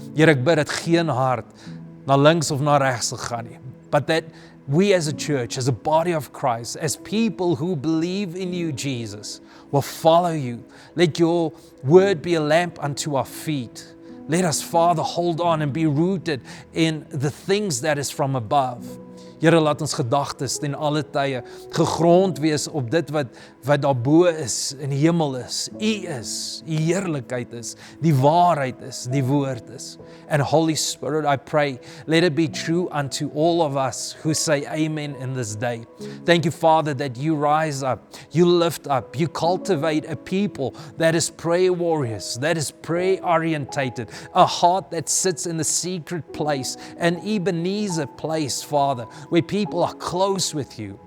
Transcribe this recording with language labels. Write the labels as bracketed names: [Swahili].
[Afrikaans] Here, ek bid dat geen hart na links of na regs sal gaan nie, [English] but that we as a church, as a body of Christ, as people who believe in you, Jesus, will follow you. Let your word be a lamp unto our feet. Let us, Father, hold on and be rooted in the things that is from above. [Afrikaans] Here, laat ons gedagtes ten alle tye gegrond wees op dit wat daarbo is, in die hemel is. U is, U heerlikheid is, die waarheid is, die woord is. [English] And Holy Spirit, I pray, let it be true unto all of us who say amen in this day. Thank you, Father, that you rise up, you lift up, you cultivate a people that is prayer warriors, that is prayer orientated, a heart that sits in the secret place, an Ebenezer place, Father, where people are close with you.